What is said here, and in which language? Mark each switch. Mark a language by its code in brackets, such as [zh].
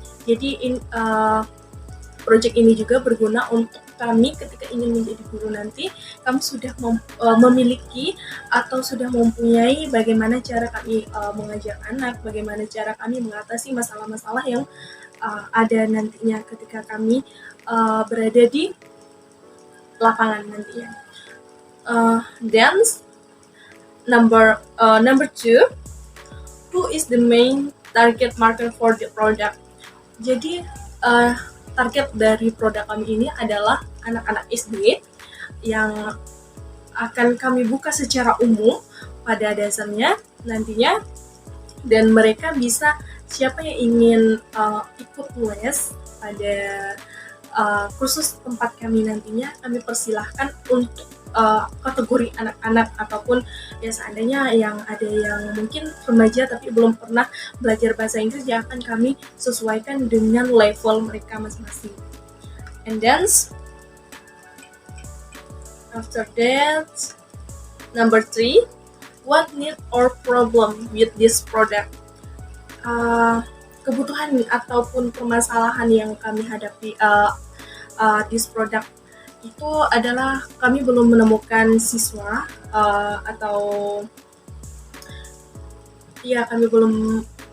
[id] Jadi project ini juga berguna untuk kami ketika ingin menjadi guru nanti, kami sudah memiliki atau sudah mempunyai bagaimana cara kami mengajar anak, bagaimana cara kami mengatasi masalah-masalah yang ada nantinya ketika kami berada di lapangan nantinya. [en] Then number two, who is the main target market for the product? [id] Jadi target dari produk kami ini adalah anak-anak SD yang akan kami buka secara umum pada dasarnya nantinya, dan mereka bisa, siapa yang ingin ikut les pada kursus tempat kami nantinya, kami persilahkan untuk kategori anak-anak ataupun ya seandainya yang ada yang mungkin remaja tapi belum pernah belajar bahasa Inggris, ya akan kami sesuaikan dengan level mereka masing-masing. [en] And then after that, number three, what need or problem with this product? [id] Kebutuhan ataupun permasalahan yang kami hadapi [en] this product [id] itu adalah kami belum menemukan siswa atau ya kami belum,